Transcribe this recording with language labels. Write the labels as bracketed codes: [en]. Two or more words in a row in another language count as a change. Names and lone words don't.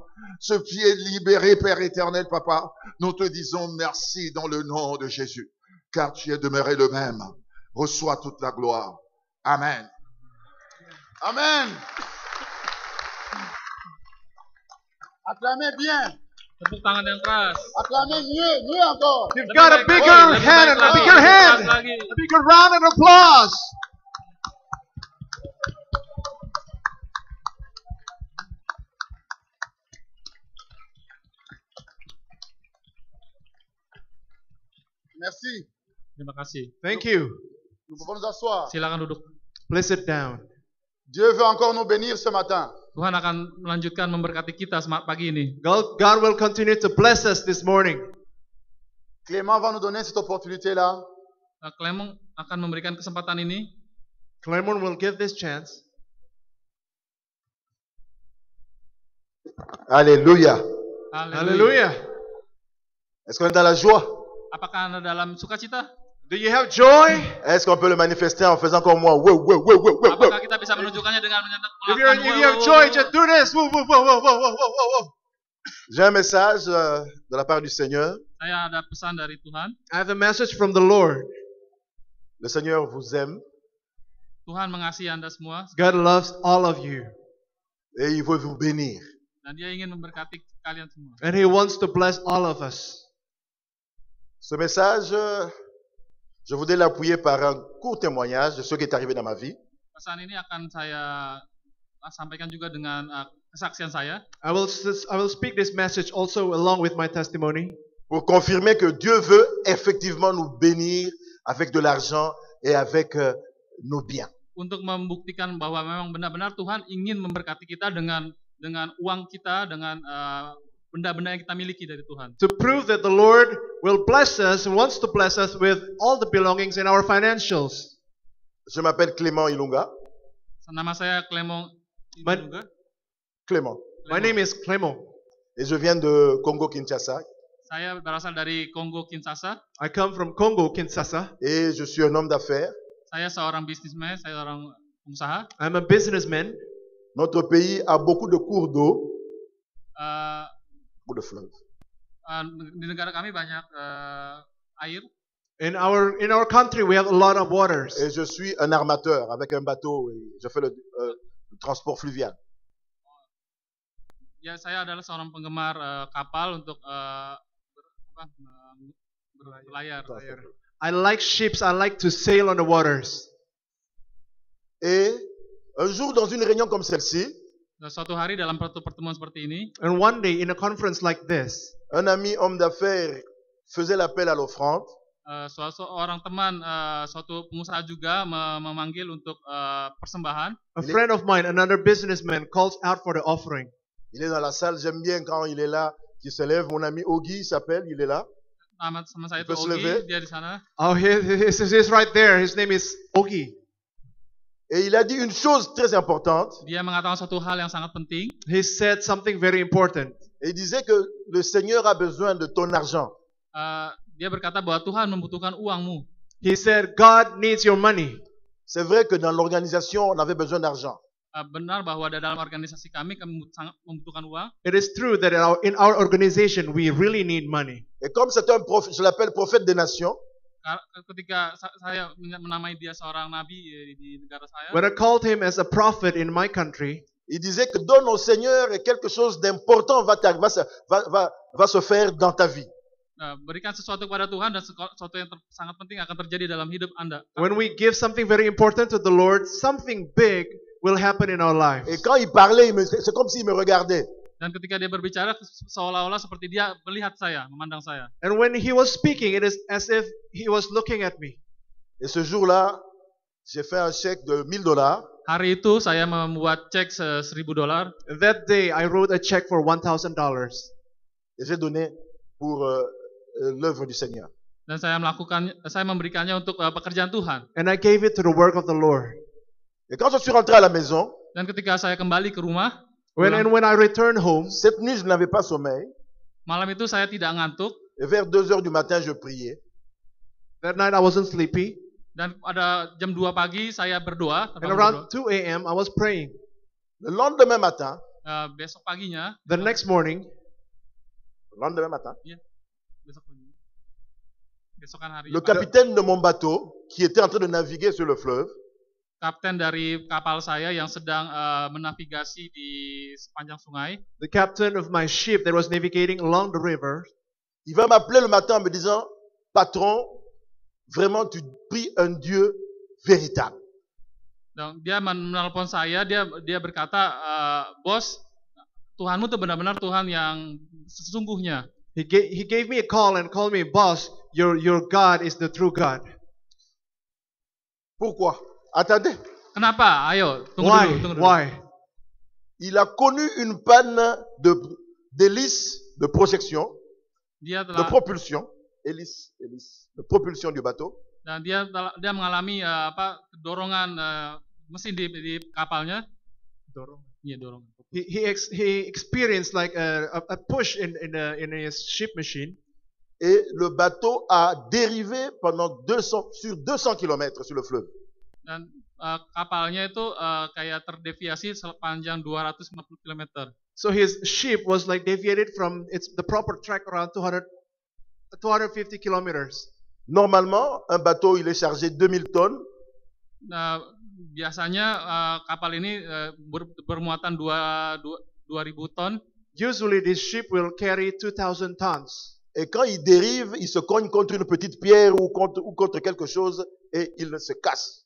[fr] Ce pied libéré, Père éternel, Papa. Nous te disons merci dans le nom de Jésus. Car tu es demeuré le même. Reçois toute la gloire. Amen. Amen. Acclamez bien. [id] Tepuk tangan yang keras. [fr] Acclamez mieux encore. [en] You've got a bigger hand, a bigger hand, a bigger round of applause. [fr] Merci. [id] Terima kasih. [en] Thank you. [fr] Nous pouvons nous asseoir. [id] Silakan duduk. [en] Please sit down. [fr] Dieu veut encore nous bénir ce matin. [id] Tuhan akan melanjutkan memberkati kita pagi ini. [en] God will continue to bless us this morning. [fr] Clément va nous donner cette opportunité-là. [id] Clement akan memberikan kesempatan ini. [en] Clement will give this chance. [fr] Alléluia. [en] Hallelujah. [fr] Est-ce qu'on est dans la joie? [id] Apakah Anda dalam sukacita? [en] Do you have joy? [fr] Est-ce qu'on peut le manifester en faisant comme moi? [id] Apakah kita bisa menunjukkannya dengan [en] If you have joy, just do this. Woo, woo, woo, woo, woo, woo, woo. [fr] J'ai un message de la part du Seigneur. [id] Saya ada pesan dari Tuhan. [en] I have a message from the Lord. [fr] Le Seigneur vous aime [id] Tuhan mengasihi Anda semua [en] God loves all of you. [fr] et il veut vous bénir. [id] dan Dia ingin memberkati kalian semua. [en] And He wants to bless all of us. [fr] Ce message, je voudrais l'appuyer par un court témoignage de ce qui est arrivé dans ma vie. [id] Pesan ini akan saya sampaikan juga dengan kesaksian saya. [en] I will speak this message also along with my testimony. [fr] Pour confirmer que Dieu veut effectivement nous bénir avec de l'argent et avec nos biens. [id] Untuk membuktikan bahwa memang benar-benar Tuhan ingin memberkati kita dengan uang kita, dengan benda-benda yang kita miliki dari Tuhan. [en] To prove that the Lord will bless us and wants to bless us with all the belongings in our financials. [fr] Je m'appelle Clément Ilunga. [id] Nama saya Clement Ilunga. Clément. [en] My name is Clément. [fr] Et je viens de Congo-Kinshasa. [id] Saya berasal dari Kongo Kinshasa. [en] I come from Congo Kinshasa. [fr] Et je suis un homme d'affaires. [id] Saya seorang businessman, saya seorang pengusaha. [en] I'm a businessman. [fr] Notre pays a beaucoup de cours d'eau, beaucoup de fleuves. [id] Di negara kami banyak air. [en] In our country we have a lot of waters. [fr] Et je suis un armateur avec un bateau et je fais le transport fluvial. [id] Ya, saya adalah seorang penggemar kapal untuk berlayar. [en] I like ships. I like to sail on the waters. [fr] Et un jour dans une réunion comme celle-ci, [id] Suatu hari dalam pertemuan seperti ini, [en] and one day in a conference like this, [fr] un ami homme d'affaires faisait l'appel à l'offrande. [id] suatu orang teman, suatu pengusaha juga memanggil untuk persembahan. [en] A friend of mine, another businessman, calls out for the offering. [fr] Il est dans la salle, j'aime bien quand il est là, qu'il se lève. Mon ami Ogi s'appelle, il est là. [id] Nama saya itu [fr] Peut se Ogi, lever. [id] dia di sana. [en] Oh, he's right there. His name is Ogi. [fr] Et il a dit une chose très importante. [id] Dia mengatakan suatu hal yang sangat penting. [en] He said something very important. [fr] Et il disait que le Seigneur a besoin de ton argent. [id] Dia berkata bahwa Tuhan membutuhkan uangmu. [en] He said, God needs your money. [fr] C'est vrai que dans l'organisation, on avait besoin d'argent. [id] Benar bahwa dalam organisasi kami sangat membutuhkan uang. [en] It is true that in our organization we really need money. [fr] Et comme c'est un prophète, je l'appelle prophète des nations. [id] Ketika saya menamai dia seorang nabi di negara saya, [en] When I called him as a prophet in my country, [fr] il disait que donne au Seigneur et quelque chose d'important va se faire dans ta vie. [id] Berikan sesuatu kepada Tuhan dan sesuatu yang sangat penting akan terjadi dalam hidup Anda. [en] When we give something very important to the Lord, something big will happen in our lives. [fr] Et quand il parlait, c'est comme s'il me regardait. [id] Dan ketika dia berbicara, seolah-olah seperti dia melihat saya, memandang saya. [en] And when he was speaking, it is as if he was looking at me. [fr] Et ce jour-là, j'ai fait un chèque de $1000. [id] Hari itu saya membuat cek $1.000. [en] That day, I wrote a check for $1,000. [fr] Et j'ai donné pour l'œuvre du Seigneur. [id] Dan saya memberikannya untuk pekerjaan Tuhan. [en] And I gave it to the work of the Lord. [fr] Et quand je suis rentré à la maison, [id] Dan ketika saya kembali ke rumah, [en] when I returned home, [fr] cette nuit, je n'avais pas sommeil. [id] Malam itu saya tidak ngantuk. [fr] Et vers 2h du matin, je priais. [en] That night I wasn't sleepy. [id] Dan pada jam 2 pagi saya berdoa. [en] And around 2 a.m. I was praying. [fr] Le lendemain matin, [id] besok paginya, [en] the next morning, [id] iya, besok paginya, besokan hari, [fr] le capitaine de mon bateau, qui était en train de naviguer sur le fleuve, [id] kapten dari kapal saya yang sedang menavigasi di sepanjang sungai, [en] the captain of my ship that was navigating along the river, [fr] il va m'appeler le matin en me disant, patron, vraiment tu pries un Dieu véritable. [id] Dan dia menelpon saya, dia berkata, bos, Tuhanmu tuh benar-benar Tuhan yang sesungguhnya. [en] He gave me a call and called me, boss, your God is the true God. [fr] Pourquoi? Attendez. [id] Kenapa? Ayo, tunggu dulu. [en] Why? [fr] Il a connu une panne d'hélice de projection, de propulsion, hélice, de propulsion du bateau. [id] Dan dia mengalami dorongan mesin di kapalnya. Dorongan. [en] He experienced like a push in his ship machine. [fr] Et le bateau a dérivé sur 200 km sur le fleuve. [id] Dan kapalnya itu kayak terdeviasi sepanjang 250 km. [en] So his ship was like deviated from the proper track around 250 kilometers. [fr] Normalement, un bateau il est chargé 2000 tonnes. [id] Biasanya kapal ini bermuatan 2000 ton. [en] Usually this ship will carry 2000 tons. [fr] Et quand il dérive, il se cogne contre une petite pierre ou contre quelque chose et il se casse.